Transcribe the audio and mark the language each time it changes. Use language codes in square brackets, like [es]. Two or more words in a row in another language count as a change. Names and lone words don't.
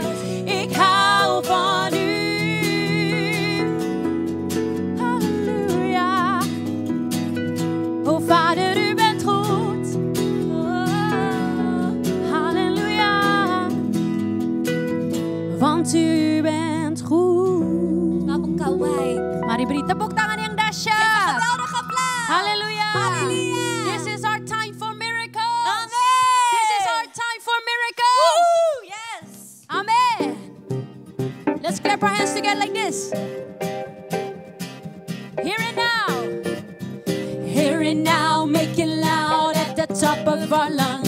[nl] Ik hou van u. Halleluja. O Vader, u bent goed. Halleluja. Want u bent goed. [id] Engkau baik. Mari beri tepuk tangan yang dahsyat. [nl] Geweldig applaus. Hallelujah. Hallelujah. [en] This is our time for miracles. Amen. This is our time for miracles. Woo, yes. Amen. Let's clap our hands together like this. Here and now. Here and now, make it loud at the top of our lungs.